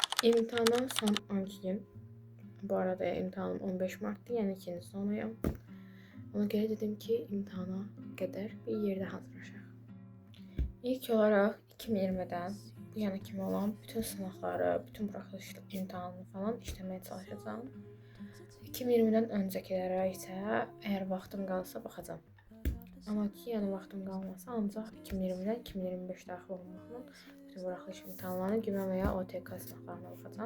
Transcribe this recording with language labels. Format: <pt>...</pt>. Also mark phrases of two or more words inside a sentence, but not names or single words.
<az>İmtahana son 12 gün.</az> <tr>Bu arada imtihanım 15 Mart'tı, yani ikinci sonuyum.</tr> <az>Ona göre dedim ki imtihana kadar bir yerde hazırlaşaq. İlk olarak 2020'den bu yana kimi olan bütün sınavları, bütün buraxılış imtahanını falan işləməyə çalışacağım. 2020'den öncəkilərə isə əgər vaxtım qalsa baxacağım. Amma ki, yəni vaxtım qalmasa ancaq 2020'den 2025 daxil olmaqla bütün buraxılış imtahanlarını güvən və ya OTK sınavlarına baxacağım.</az>